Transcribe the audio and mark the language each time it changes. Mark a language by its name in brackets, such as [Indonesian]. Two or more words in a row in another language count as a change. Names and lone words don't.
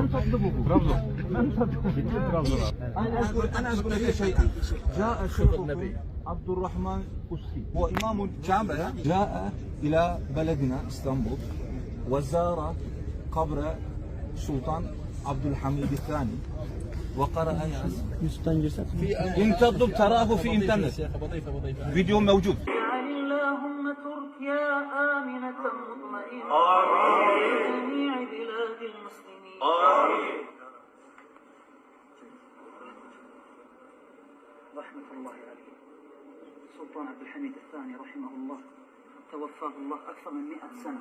[Arabic] من تطلبه؟ أنا أقول لك شيئا. جاء شيخكم عبد الرحمن القسي، هو إمام جامع، جاء إلى بلدنا اسطنبول وزار قبر السلطان عبد الحميد الثاني وقرأ ياسين. [Turkish] Yusuf'tan girsek mi? [Arabic] إن تطلب تراه في إنترنت، فيديو موجود. اللهم تركيا آمنة مطمئنة جميع بلاد المسلمين. رحمة الله عليه سلطان عبد الحميد الثاني رحمه الله، توفاه الله أكثر من 100 سنة.